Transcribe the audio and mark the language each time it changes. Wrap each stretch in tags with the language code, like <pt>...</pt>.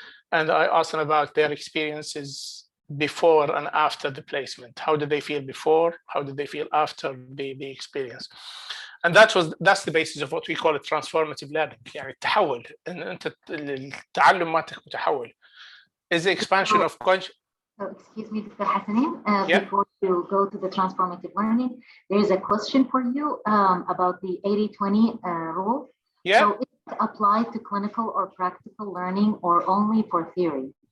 <en>And I asked them about their experiences before and after the placement. How did they feel before? How did they feel after the experience? And that's the basis of what we call it transformative learning.</en> <ar>يعني التحول ان انت التعلم مالتك متحول</ar> <en>is the expansion of conscious. So excuse me, Dr. Hassanin, Yeah. before you go to the transformative learning, there is a question for you about the 80-20 rule. Yeah. So is it applied to clinical or practical learning or only for theory?</en>